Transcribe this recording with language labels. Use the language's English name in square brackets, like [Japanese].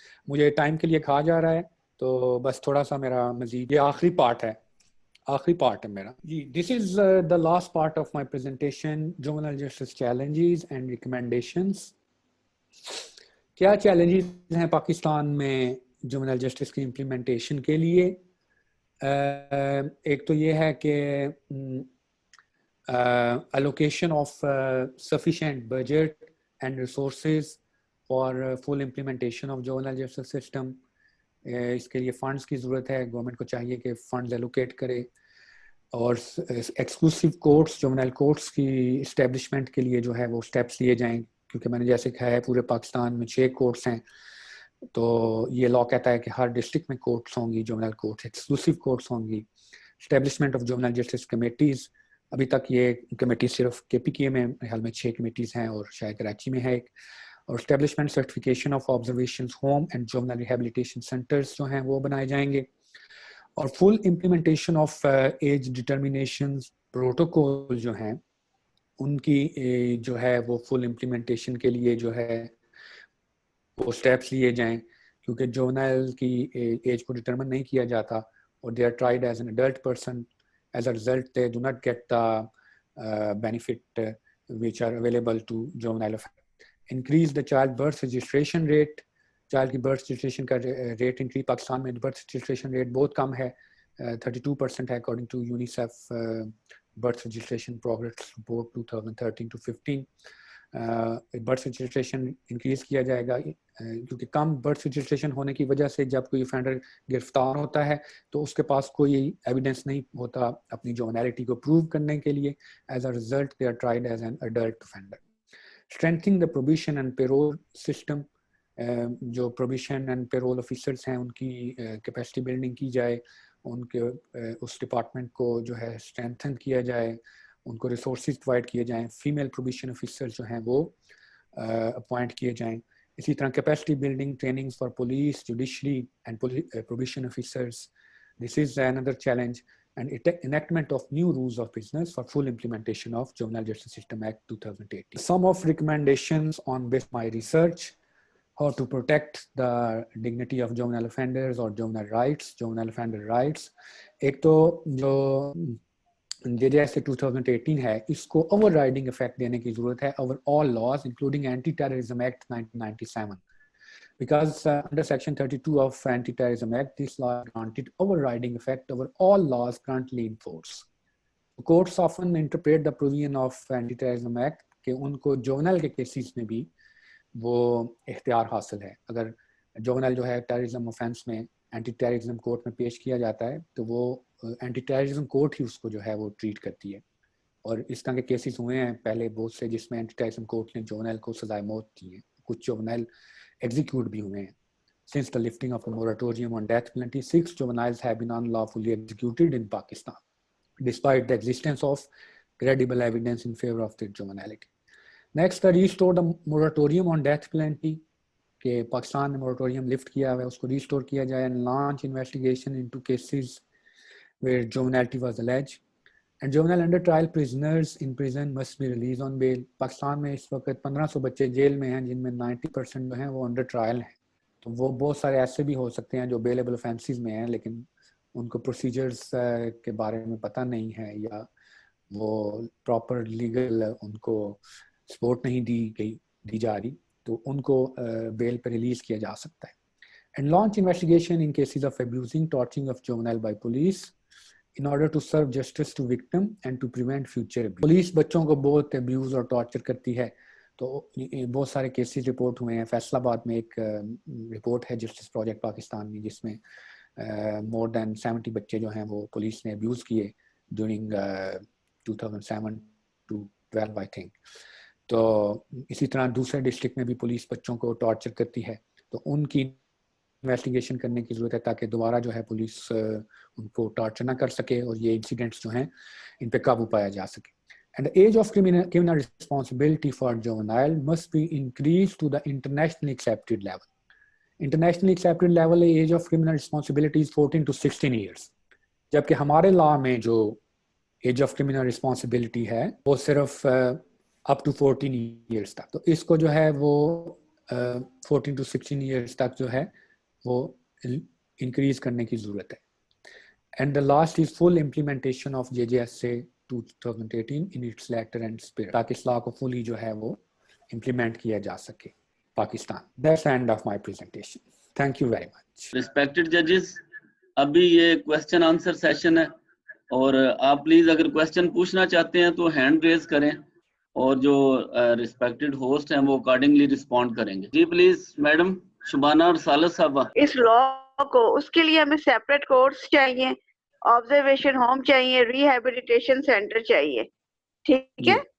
[Urdu] مجھے ٹائم کے لیے کہا جا رہا ہے تو بس تھوڑا سا میرا مزید یہ آخری پارٹ ہے میرا جی. [English] This is the last part of my presentation, juvenile justice challenges and recommendations. [Urdu] کیا چیلنجز ہیں پاکستان میں جوونائل جسٹس کی امپلیمنٹیشن کے لیے, ایک تو یہ ہے کہ [English] allocation of sufficient budget and resources for full implementation of juvenile justice system. [Urdu] اس کے لیے فنڈز کی ضرورت ہے. گورنمنٹ کو چاہیے کہ فنڈز ایلوکیٹ کرے, اور ایکسکلوسیو کورٹس, جوونائل کورٹس کی اسٹیبلشمنٹ کے لیے جو ہے وہ اسٹیپس لیے جائیں, کیونکہ میں نے جیسے کہا ہے پورے پاکستان میں 6 کورٹس ہیں, تو یہ لا کہتا ہے کہ ہر ڈسٹرکٹ میں کورٹس ہوں گی, جوونائل کورٹس, ایکسکلوسیو کورٹس ہوں گی. [English] establishment of juvenile justice committees, [Urdu] ابھی تک یہ کمیٹی صرف KPK میں حال میں 6 کمیٹیز ہیں, اور شاید کراچی میں ہے ایک. اور [English] establishment certification of observations home and juvenile rehabilitation centres [Urdu] جو ہیں وہ بنائے جائیں گے, اور [English] full implementation of age determinations protocol [Urdu] جو ہیں ان کی جو ہے وہ فل امپلیمنٹیشن کے لیے جو ہے وہ اسٹیپس لیے جائیں, کیونکہ جوونائل کی ایج کو ڈٹرمن نہیں کیا جاتا, اور [English] They are tried as an adult person. As a result, they do not get the benefit which are available to juvenile offenders. Increase the child birth registration rate. Child کی birth registration کا rate increase. [Urdu] Pakistan میں birth registration rate بہت کم ہے, 32% ہے [English] according to UNICEF birth registration progress report 2013-15. [Urdu] Birth registration increase کیا جائے گا, کیونکہ کم birth registration ہونے کی وجہ سے جب کوئی offender گرفتار ہوتا ہے تو اس کے پاس کوئی ایویڈنس نہیں ہوتا اپنی جوونیلٹی کو پروو کرنے کے لیے. [English] As a result they are tried as an adult offender. Strengthening the probation and parole system, [Urdu] جو پروبیشن اینڈ پیرول آفیسرس ہیں ان کی کیپیسٹی بلڈنگ کی جائے, ان کے اس ڈپارٹمنٹ کو جو ہے اسٹرینتھن کیا جائے, ان کو ریسورسز پرووائڈ کیے جائیں, فیمیل پروبیشن آفیسر جو ہیں وہ اپوائنٹ کیے جائیں. اسی طرح [English] Capacity building trainings for police, judiciary and probation officers, this is another challenge. And enactment of new rules of business for full implementation of Juvenile Justice System Act 2018. Some of recommendations on based my research, how to protect the dignity of juvenile offenders or juvenile rights, juvenile offender rights. [Urdu] ایک تو جو JJSA 2018 ہے, اس کو over riding effect دینے کی ضرورت ہے over all laws including anti terrorism act 1997, [English] because under section 32 of anti-terrorism act this law granted overriding effect over all laws currently in force. Courts often interpret the provision of anti-terrorism act [Urdu] کہ ان کو جوونائل کے cases میں بھی وہ اختیار حاصل ہے. اگر جوونائل جو ہے ٹیررزم offense میں اینٹی ٹیررزم کورٹ میں پیش کیا جاتا ہے تو وہ اینٹی ٹیررزم کورٹ ہی اس کو جو ہے وہ ٹریٹ کرتی ہے, اور اس طرح کے کیسز ہوئے ہیں پہلے بہت سے جس میں اینٹی ٹیررزم کورٹ نے جوونائل کو سزائے موت دی ہے, کچھ جوونائل ایگزیکیوٹ بھی ہوئے ہیں. [English] Since the lifting of the moratorium on death penalty, 6 juveniles have been unlawfully executed in Pakistan, despite the existence of credible evidence in favor of their juvenility. Next, restore the moratorium on death penalty. [Urdu] کہ پاکستان نے moratorium lift کیا ہے, اس کو restore کیا جائے, [English] and launch investigation into cases where juvenility was alleged. And juvenile under trial prisoners in prison must be released on bail. [Urdu] Pakistan میں اس وقت 1500 بچے جیل میں ہیں جن میں 90% جو ہیں وہ انڈر ٹرائل ہیں. تو وہ بہت سارے ایسے بھی ہو سکتے ہیں جو بیلیبل offenses میں ہیں لیکن ان کو پروسیجرز کے بارے میں پتہ نہیں ہے, یا وہ پراپر لیگل ان کو سپورٹ نہیں دی جا رہی, تو ان کو بیل پہ ریلیز کیا جا سکتا ہے. [English] And launch investigation in cases of abusing, torturing of juvenile by police in order to serve justice to victim and to prevent future abuse. [Urdu] Police بچوں کو بہت ابیوز اور ٹارچر کرتی ہے, تو بہت سارے کیسز رپورٹ ہوئے ہیں. فیصل آباد میں ایک رپورٹ ہے جسٹس پروجیکٹ پاکستان میں, جس میں [English] more than 70 [Urdu] بچے جو ہیں وہ پولیس نے ابیوز کیے [English] During 2007 to 12 I think. [Urdu] تو اسی طرح دوسرے ڈسٹرکٹ میں بھی پولیس بچوں کو ٹارچر کرتی ہے, تو ان کی انویسٹیگیشن کرنے کی ضرورت ہے تاکہ دوبارہ جو ہے پولیس ان کو ٹارچر نہ کر سکے اور یہ انسیڈنٹس جو ہیں ان پہ قابو پایا جا سکے. [English] And the age of criminal responsibility for juvenile must be increased to the internationally accepted level. Internationally accepted level age of criminal responsibility is 14 to 16 years. [Urdu] جبکہ ہمارے لا میں جو ایج آف کرمنل رسپانسبلٹی ہے وہ صرف up to 14 years تک, تو اس کو جو ہے وہ 14 to 16 years تک جو ہے وہ انکریز کرنے کی ضرورت ہے. [English] And the last is full implementation of JJSA 2018 in its letter and spirit, [Urdu] تاکہ اس لا کو فلی جو ہے وہ implement کیا جا سکے Pakistan. [English] That's the end of my presentation. Thank you very much. Respected judges, [Urdu] ابھی یہ کوشچن آنسر سیشن ہے اور آپ پلیز اگر کوشچن پوچھنا چاہتے ہیں تو ہینڈ ریز کریں اور جو ریسپیکٹڈ ہوسٹ ہیں وہ اکارڈنگلی رسپونڈ کریں گے. جی پلیز میڈم شبانہ اور سالس صاحبہ. اس لا کو اس کے لیے ہمیں سیپریٹ کورس چاہیے, آبزرویشن ہوم چاہیے, ریہیبلیٹیشن سینٹر چاہیے, ٹھیک ہے